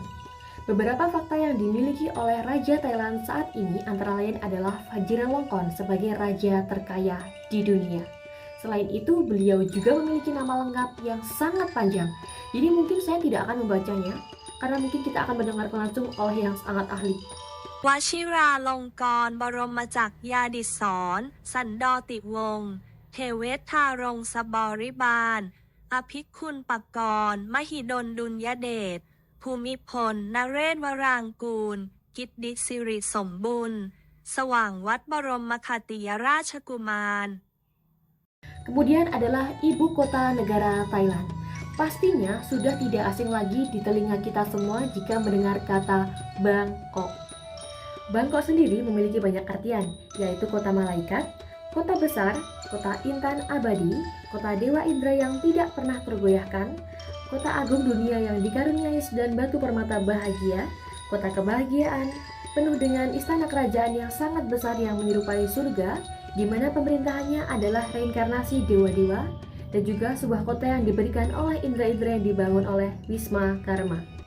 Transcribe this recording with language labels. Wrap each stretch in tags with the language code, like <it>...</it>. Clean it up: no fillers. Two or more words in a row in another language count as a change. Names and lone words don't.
<id>Beberapa fakta yang dimiliki oleh Raja Thailand saat ini antara lain adalah Vajiralongkorn sebagai raja terkaya di dunia. Selain itu, beliau juga memiliki nama lengkap yang sangat panjang. Jadi mungkin saya tidak akan membacanya, karena mungkin kita akan mendengarkan langsung oleh yang sangat ahli.</id> <th>วชิราลงกรณ์บรมจักรยาดิศรสันดรติวงศ์เทเวชทารงสบริบาลอภิคุณปกรณ์มหิดลดุลยเดชภูมิพลนเรศวรางกูลกิตติสิริสมบุญสว่างวัดบรมคติยราชกุมาร</th> <id>Kemudian adalah ibu kota negara Thailand. Pastinya sudah tidak asing lagi di telinga kita semua jika mendengar kata Bangkok. Bangkok sendiri memiliki banyak artian, yaitu kota malaikat, kota besar, kota intan abadi, kota dewa Indra yang tidak pernah tergoyahkan, kota agung dunia yang dikaruniai 9 batu permata bahagia, kota kebahagiaan, penuh dengan istana kerajaan yang sangat besar yang menyerupai surga, di mana pemerintahannya adalah reinkarnasi dewa-dewa, dan juga sebuah kota yang diberikan oleh indra-indra yang dibangun oleh Wisma Karma.</id>